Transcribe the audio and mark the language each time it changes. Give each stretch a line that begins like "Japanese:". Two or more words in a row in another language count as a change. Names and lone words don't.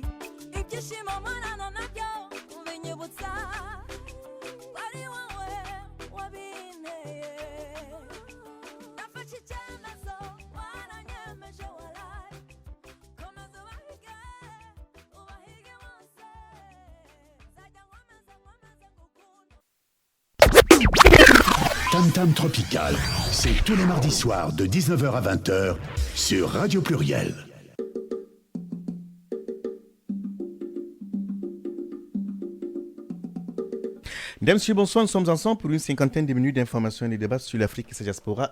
Kinyarwanda: Ibyishimo mwanana nabyo ubinyibutsa, wari wowe wabinteye. Nafashe icyemezo, waranyemeje waraye. Komeza ubahige bose. Nzajya nkomeza ngukunda.
French: Tam Tam Tropical, c'est tous les mardis soirs de 19h à 20h sur Radio Pluriel. Mesdames, Messieurs, bonsoir. Nous sommes ensemble pour une cinquantaine de minutes d'informations et de débats sur l'Afrique et sa diaspora.